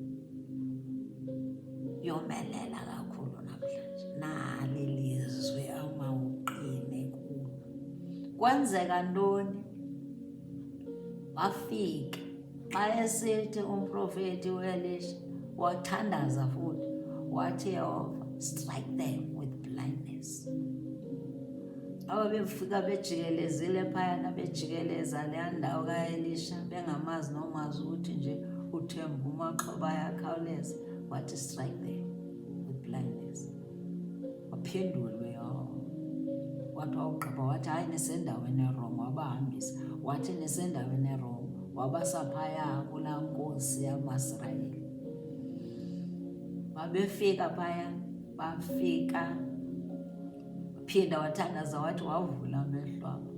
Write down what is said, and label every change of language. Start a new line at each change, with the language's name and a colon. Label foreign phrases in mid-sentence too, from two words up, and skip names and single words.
Xhosa: Yomelela kakhulu namhlanje. Nali lizwe amawuqine kulo. Kwenzeka ntoni? Wafika xa esithi umprofeti uElisha wathandaza futhi wathi, Yehova,
English: strike them with blindness.
Xhosa: Aba befika bejikelezile phayana, bejikeleza leya ndawo kaElisha bengamazi nomazi ukuthi nje uthemba umaxhoba ayakhawuleza, wathi
English: strike them with blindness.
Xhosa: Waphendulwe Yehova. Wathi wawugqiba wathi hayi nisendaweni erongo, wabahambisa. Wathi nisendaweni erongo, wabasa phaya kulaa nkosi yamaSirayeli. Babefika phaya, bafika phinda wathandaza wathi wavula amehlo abo.